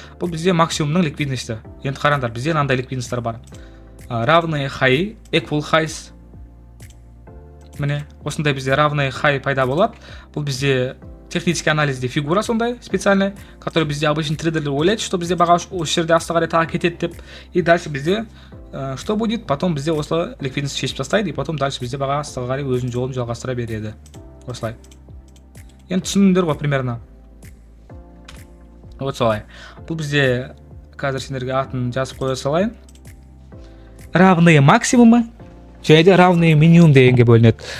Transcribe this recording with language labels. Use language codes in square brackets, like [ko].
[kk] Бұл бізде максимумның ликвидностьті. Енді қараңдар, бізде мынандай ликвидностьтар бар. Равные high, [en] equal highs. [kk] Міне, осындай бізде равные high пайда болады. Бұл бізде технический анализде фигура сондай специальный, [ru] который [kk] бізде обычный трейдерлер ойлайды, [ru] что [kk] бізде баға осы жерде астыға қарай тағы кетеді деп. [ru] И дальше [kk] бізде [ru] что будет? [kk] Потом бізде осылай ликвидность шешіп тастайды, [ru] и потом дальше [kk] бізде баға астыға қарай өзінің жолын жалғастыра береді. Осылай. Енді түсіндіңдер ғой примерно. Вот солай. Бұл бізде қазір сендерге атын жазып қоя салайын. Равные максимумы және равные минимум дегенге бөлінеді.